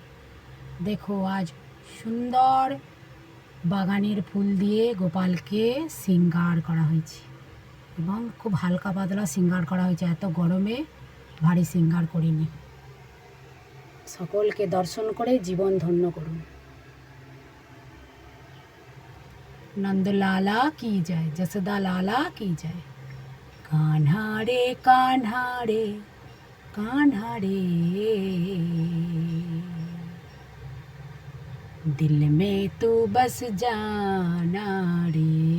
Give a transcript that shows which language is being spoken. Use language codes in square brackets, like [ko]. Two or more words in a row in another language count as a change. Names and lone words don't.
[bn] দেখো আজ সুন্দর বাগানের ফুল দিয়ে গোপালকে শৃঙ্গার করা হয়েছে এবং খুব হালকা পাতলা শৃঙ্গার করা হয়েছে, এত গরমে ভারী শৃঙ্গার করিনি। সকলকে দর্শন করে জীবন ধন্য করুন। [hi] नंदलाला की जाए, जसोदा लाला की जाए। कान्हा रे कान्हा रे कान्हा रे, दिल में तू बस जाना रे।